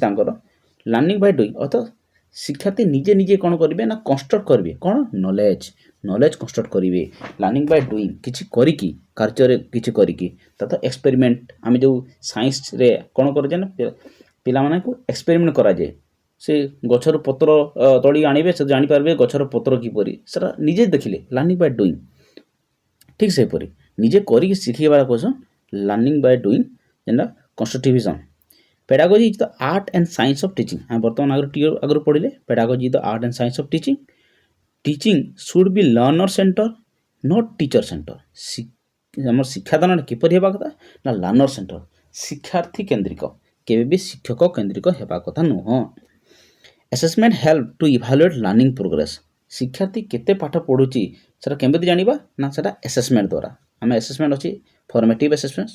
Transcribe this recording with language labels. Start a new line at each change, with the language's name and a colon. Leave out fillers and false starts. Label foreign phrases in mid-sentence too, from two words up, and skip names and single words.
Odia: ତାଙ୍କର
English: learning by doing
Odia: ଅର୍ଥାৎ ଶିକ୍ଷାର୍ଥୀ ନିଜେ ନିଜେ କ'ଣ କରିବେ ନା କନଷ୍ଟ୍ରକ୍ଟ କରିବେ କ'ଣ
English: knowledge construct
Odia: କରିବେ
English: learning by doing
Odia: କିଛି କରିକି କାର୍ଯ୍ୟରେ କିଛି କରିକି ତଥା ଏକ୍ସପେରିମେଣ୍ଟ ଆମେ ଯେଉଁ ସାଇନ୍ସରେ କ'ଣ କରାଯାଏ ନା ପିଲାମାନଙ୍କୁ ଏକ୍ସପେରିମେଣ୍ଟ କରାଯାଏ ସେ ଗଛର ପତ୍ର ତୋଳି ଆଣିବେ ସେ ଜାଣିପାରିବେ ଗଛର ପତ୍ର କିପରି ସେଟା ନିଜେ ଦେଖିଲେ
English: learning by doing
Odia: ଠିକ୍ ସେହିପରି ନିଜେ କରିକି ଶିଖିବାର କ୍ୱେଶ୍ଚନ୍
English: learning by doing
Odia: ଯେନ୍ଟା କନଷ୍ଟ୍ରକ୍ଟିଭିଜମ୍।
English: pedagogy is the art and science of teaching
Odia: ଆମେ ବର୍ତ୍ତମାନ ଆଗରୁ ପଢ଼ିଲେ
English: pedagogy is the art and science of teaching teaching should be learner center not teacher center
Odia: ଆମର ଶିକ୍ଷାଦାନଟା କିପରି ହେବା କଥା ନା
English: learner center
Odia: ଶିକ୍ଷାର୍ଥୀ କେନ୍ଦ୍ରିକ କେବେ ବି ଶିକ୍ଷକ କେନ୍ଦ୍ରିକ ହେବା କଥା ନୁହଁ।
English: assessment help to evaluate learning progress
Odia: ଶିକ୍ଷାର୍ଥୀ କେତେ ପାଠ ପଢ଼ୁଛି ସେଟା କେମିତି ଜାଣିବା ନା ସେଟା ଆସେସମେଣ୍ଟ ଦ୍ୱାରା ଆମେ ଆସେସମେଣ୍ଟ ଅଛି
English: formative assessment